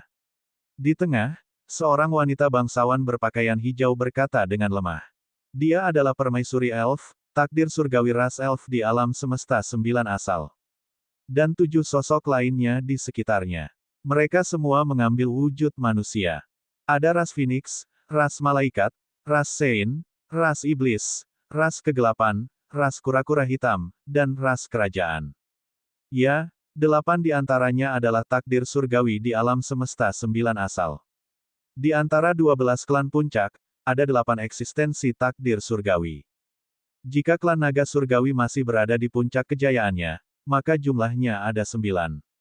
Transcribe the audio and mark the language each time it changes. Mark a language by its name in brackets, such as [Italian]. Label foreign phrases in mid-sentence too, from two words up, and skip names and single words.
[Indonesian] Di tengah, seorang wanita bangsawan berpakaian hijau berkata dengan lemah. Dia adalah permaisuri elf, takdir surgawi ras elf di alam semesta 9 asal. Dan 7 sosok lainnya di sekitarnya. Mereka semua mengambil wujud manusia. Ada ras Phoenix, ras malaikat, ras Sein, ras iblis, ras kegelapan, ras kura-kura hitam, dan ras kerajaan. Ya, 8 di antaranya adalah takdir surgawi di alam semesta 9 asal. Di antara 12 klan puncak, ada 8 eksistensi takdir surgawi. Jika klan naga surgawi masih berada di puncak kejayaannya, maka jumlahnya ada 9.